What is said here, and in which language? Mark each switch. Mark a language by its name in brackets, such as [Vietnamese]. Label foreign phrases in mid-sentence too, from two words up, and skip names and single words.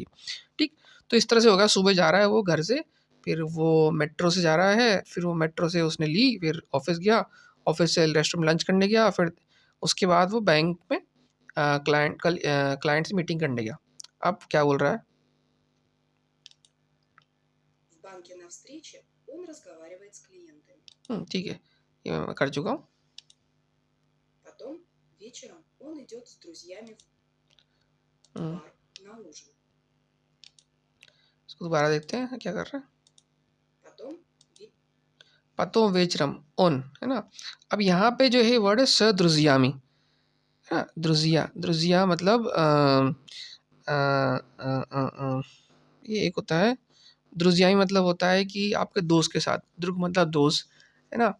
[Hindi] ठीक, तो इस तरह से होगा, सुबह जा रहा है वो घर से, फिर वो मेट्रो से जा रहा है, फिर वो मेट्रो से उसने ली, फिर ऑफिस गया, ऑफिस से रेस्टोरेंट में लंच करने गया, फिर उसके बाद वो बैंक में क्लाइंट से मीटिंग करने गया। अब क्या बोल रहा है, [Russian] В банке на встрече он разговаривает с клиентами. [Hindi] ठीक है, ये मैं कर चुका हूँ। [Russian] Потом вечером он идет с друзьями в हम्म, бар на ужин. [Hindi] इसको दोबारा देखते हैं क्या कर रहा है। [Russian] Потом Потом вечером он, [Hindi] है ना। अब यहाँ पे जो है वर्ड है सद्रुजियामी, है ना। द्रुजिया मतलब ये एक होता है, द्रुजियामी मतलब होता है कि आपके दोस्त के साथ, द्रुग मतलब दोस्त, है ना।